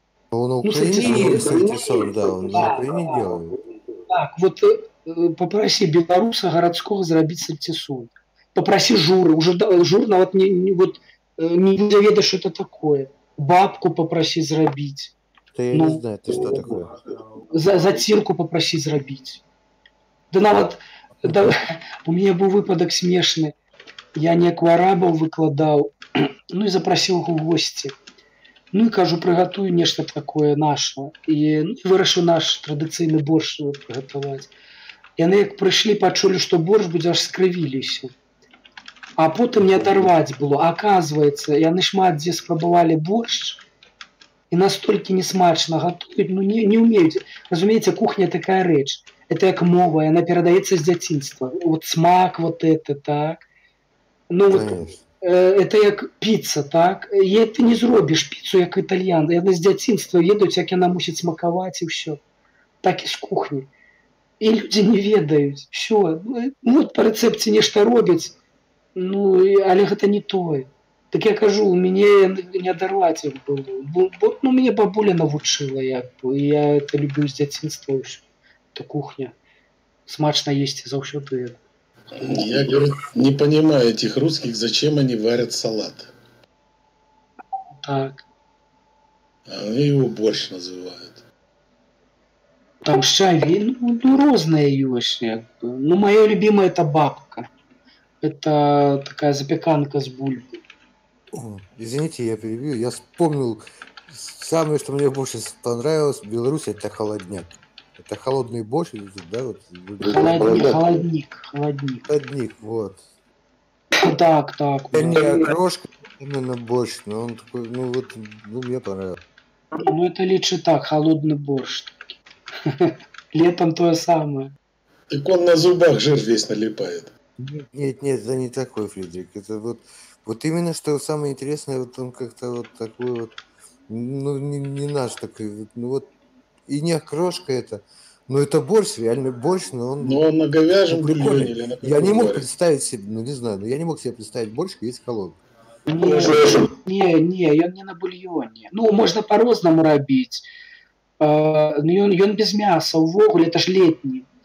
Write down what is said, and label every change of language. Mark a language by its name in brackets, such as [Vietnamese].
[Russian] Он на Украине сальтисон, да, он на Украине делает. Так, вот попроси белоруса городского зрабіць сальтисон. Попроси журы, уже жур [Belarusian] нават не ведаешь, [Russian] что это такое. Бабку попроси зрабіць. Да я не знаю, это что такое? Зацірку попроси зрабіць. Да нават да, у меня был [Belarusian] выпадок смешны. Я неяк у арабаў выкладаў, ну і запрасіў у госці. Ну і кажу, прыгатую нешта такое наше. І вырашыў наш традыцыйны борщ прыгатаваць. Яны як прыйшлі, пачулі, што борщ будзе, аж скрывіліся. [Russian] А потом не оторвать было. Оказывается, [Belarusian] яны шмат дзе спрабавалі [Russian] борщ, и настолько несмачно готовить, ну не умеют. Разумеется, кухня такая рэч. Это как мова, она передается с детства. Вот смак вот это, так. Ну вот, это как пицца, так. [Belarusian] И ты не зробишь пиццу, как итальян. Яны с детства ведаюць, як яна мусіць смаковать и все. так і з кухні. І людзі не ведаюць. Всё. Ну, па рэцэпце нешта робяць, ну, але гэта не тое. Так я кажу, у мяне не адарваць іх было. Ну, мяне бабуля навучыла, як бы, і я [Russian] это люблю [Belarusian] з дзяцінства ўсё. [Russian] Это кухня. [Belarusian] Смачна есці заўсёды. [Russian] Я, говорю, не понимаю этих русских, зачем они варят салат. Так. Они его борщ называют. [Belarusian] Там шаві, ну розныя ёсць, як бы. [Russian] Ну, моё любимое это бабка. Это такая запеканка с бульбой. Извините, я перебью. Я вспомнил самое, что мне больше понравилось в Беларуси, это холодняк. Это холодный борщ, да? Вот. Холодник, вот. Так. Не окрошка, именно борщ, но он такой, ну вот, ну мне понравилось. Ну это лучше так, холодный борщ. Летом то же самое. Так он на зубах жир весь налипает. Нет, это не такой, Фридрих. Это вот именно что самое интересное, вот он как-то вот такой вот, ну не наш такой, ну вот, и не окрошка это, но это борщ, реально борщ, но он... Но он на говяжьем бульоне или на Я не мог представить себе, ну не знаю, но я не мог себе представить борщ, есть холодный. [Belarusian] Не, ён не на бульоне. Ну, можна по-рознаму рабіць. Ён без мяса увогуле, это ж летні.